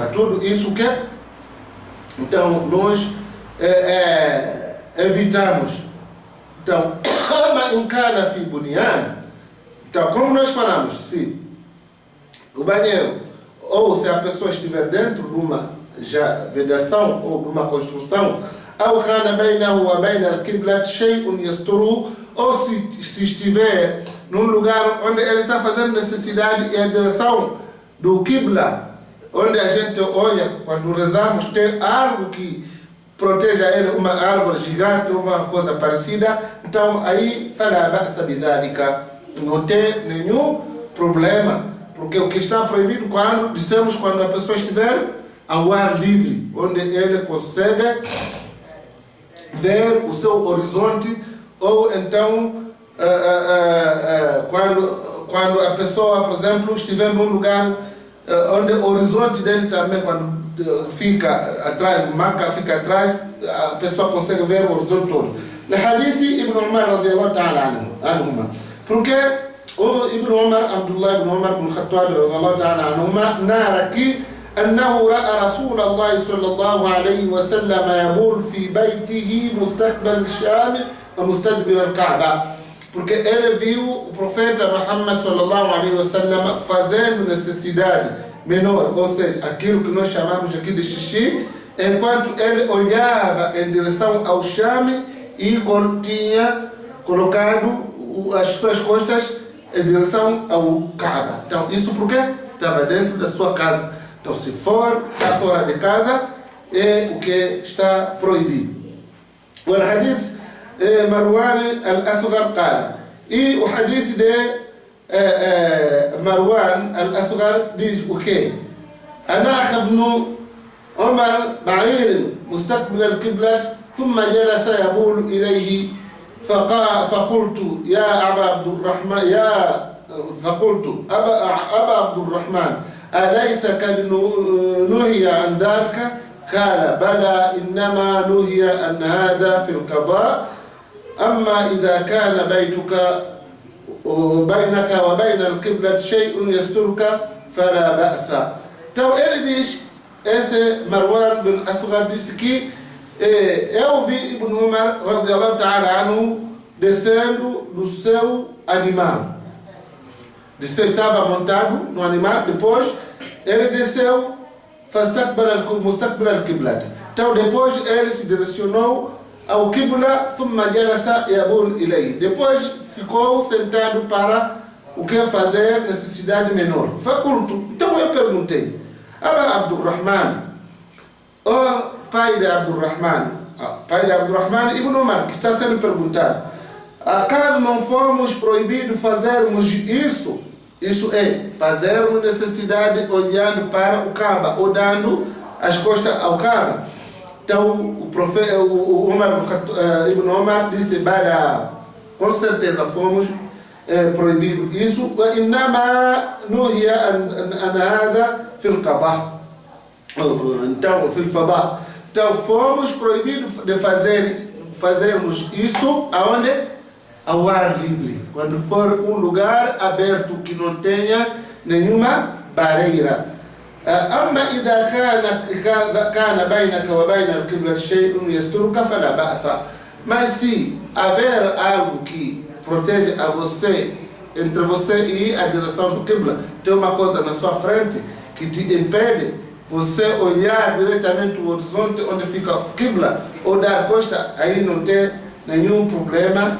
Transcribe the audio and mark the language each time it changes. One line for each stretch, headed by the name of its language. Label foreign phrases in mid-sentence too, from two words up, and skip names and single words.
Portuguese: Tudo isso que então nós evitamos. Então, então, como nós falamos, se o banheiro, ou se a pessoa estiver dentro de uma vedação ou de uma construção
Arabic: أو كان بينه وبين القبلة شيء يستره,
Portuguese: ou se estiver num lugar onde ele está fazendo necessidade e a direção do Qibla, onde a gente olha quando rezamos, tem algo que proteja ele, uma árvore gigante, uma coisa parecida, então aí fala
Arabic: بأس بذلك,
Portuguese: não tem nenhum problema, porque o que está proibido quando dissemos quando a pessoa estiver ao ar livre, onde ele consegue ver o seu horizonte, ou então quando a pessoa, por exemplo, estiver num lugar onde o horizonte dele também, quando fica atrás, Maca fica atrás, a pessoa consegue ver o horizonte todo. No hadith Ibn Umar
Arabic: رضي الله تعالى عنهما,
Portuguese: porque o Ibn Umar, Abdullah ibn Umar ibn Khattab
Arabic: رضي الله تعالى
Portuguese: anhuma, narra que
Arabic: أنه رأى رسول الله صلى الله عليه وسلم يبول في بيته مستقبل الشام ومستدبر الكعبة,
Portuguese: porque ele viu o profeta Muhammad
Arabic: صلى الله عليه وسلم
Portuguese: fazendo necessidade menor, ou seja, aquilo que nós chamamos aqui de xixi, enquanto ele olhava em direção ao Sham e tinha colocado as suas costas em direção ao Kaaba. Então, isso porque estava dentro da sua casa. Então, se for para fora de casa, é o que está proibido. O hadith Marwan al-Asghar qala, e o hadith de Marwan al-Asghar diz o quê?
Arabic: أناخ ابن عمر بعير مستقبل القبلة ثم جلس يبول إليه فقلت يا أبا عبد الرحمن أبا عبد الرحمن أليس قد نهي عن ذلك؟ قال بلى إنما نهي عن هذا في القضاء، أما إذا كان بينك وبين القبلة شيء يسترك فلا بأس.
Portuguese: Então ele diz, esse Marwan bin Asghar disse que eu vi Ibn Umar
Arabic: رضي الله تعالى عنه
Portuguese: descendo do seu animal. Estava montado no animal, depois ele desceu
Arabic: مستقبل القبلة.
Portuguese: Então depois ele se direcionou ao Qibla,
Arabic: ثم جلس يبول إليه.
Portuguese: Depois ficou sentado para o que fazer necessidade menor. Faculto. Então eu perguntei, Aba Abdurrahman, o pai de Abdurrahman, Ibn Umar, que está sendo perguntado, acaso não fomos proibidos fazermos isso? Isso é, fazermos necessidade olhando para o Kaaba, ou dando as costas ao Kaaba. Então o profeta, Ibn Umar disse, bala, com certeza fomos proibidos isso.
Arabic: وإنما نهي عن هذا في القضاء. Então, في الفضاء.
Portuguese: Então fomos proibidos de fazermos isso aonde? Ao ar livre. Quando for um lugar aberto que não tenha nenhuma barreira.
Arabic: أما إذا كان بينك وبين القبلة شيء يسترك فلا بأس.
Portuguese: Mas se haver algo que protege a você, entre você e a direção do Qibla, tem uma coisa na sua frente que te impede você olhar diretamente o horizonte onde fica o Qibla ou dar costa, aí não tem nenhum problema.